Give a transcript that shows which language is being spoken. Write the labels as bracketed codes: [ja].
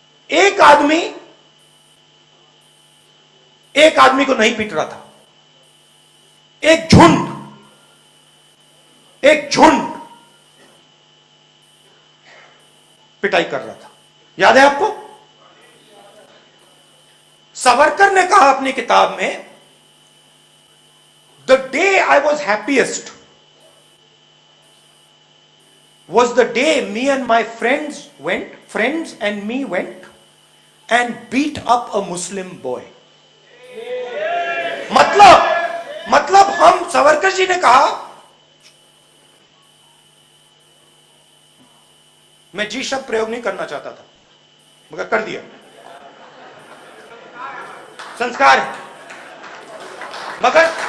[hi] एक आदमी को नहीं पीट रहा था, एक झुंड पिटाई कर रहा था, याद है आपको? सावरकर ने कहा अपनी किताब में, [en] The day I was happiest was the day me and my friends and me went and beat up a Muslim boy. [hi] मतलब हम, सावरकर जी ने कहा, मैं जी शब्द प्रयोग नहीं करना चाहता था मगर कर दिया, संस्कार है, मगर